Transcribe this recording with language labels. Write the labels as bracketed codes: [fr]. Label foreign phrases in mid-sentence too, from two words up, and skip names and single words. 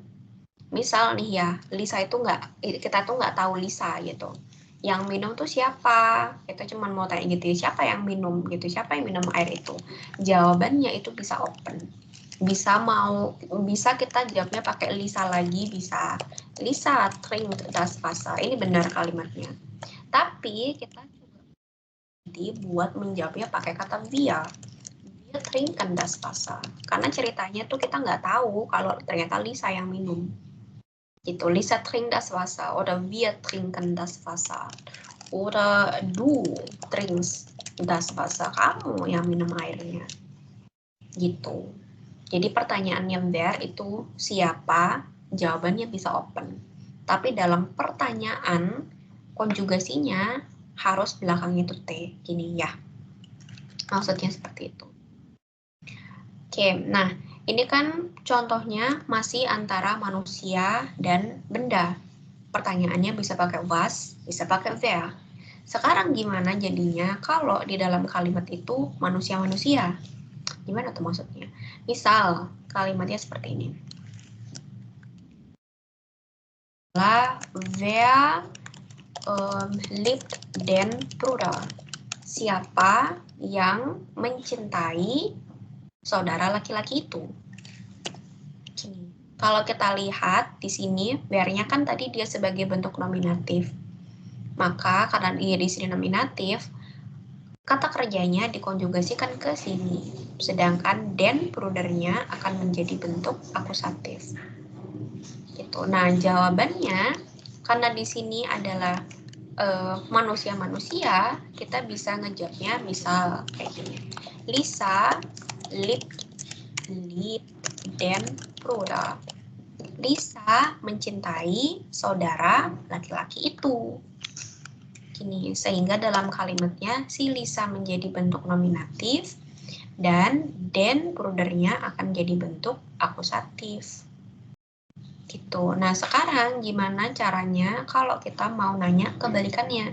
[id] Misal nih ya, Lisa itu kita tuh nggak tahu Lisa gitu. Yang minum tuh siapa? Kita cuma mau tanya gitu, siapa yang minum gitu, siapa yang minum air itu? Jawabannya itu bisa open. Bisa kita jawabnya pakai Lisa lagi, bisa. [de] Lisa trinkt das Wasser. [id] Ini benar kalimatnya. Tapi kita juga buat menjawabnya pakai kata wir. [de] Wir trinken das Wasser. [id] Karena ceritanya tuh kita nggak tahu kalau ternyata Lisa yang minum. Gitu, [de] Lisa trinkt das Wasser oder wir trinken das Wasser. Oder du trinkst das Wasser. [id] Kamu yang minum airnya. Gitu. Jadi pertanyaannya where itu siapa, jawabannya bisa open. Tapi dalam pertanyaan, konjugasinya harus belakangnya itu T. Gini ya. Maksudnya seperti itu. Oke, nah ini kan contohnya masih antara manusia dan benda. Pertanyaannya bisa pakai was, bisa pakai where. Sekarang gimana jadinya kalau di dalam kalimat itu manusia-manusia? Gimana tuh maksudnya? Misal kalimatnya seperti ini. [de] Wer liebt den Bruder? [id] Siapa yang mencintai saudara laki-laki itu? Gini. Kalau kita lihat di sini, where-nya kan tadi dia sebagai bentuk nominatif. Maka karena dia di sini nominatif, kata kerjanya dikonjugasikan ke sini. Sedangkan [de] den Bruder-nya [id] akan menjadi bentuk akusatif. Gitu. Nah, jawabannya karena di sini adalah manusia-manusia, kita bisa ngejawabnya misal kayak gini. [de] Lisa liebt den Bruder. [id] Lisa mencintai saudara laki-laki itu. Gini, sehingga dalam kalimatnya si Lisa menjadi bentuk nominatif dan [de] den Bruder-nya [id] akan jadi bentuk akusatif. Gitu. Nah, sekarang gimana caranya kalau kita mau nanya kebalikannya?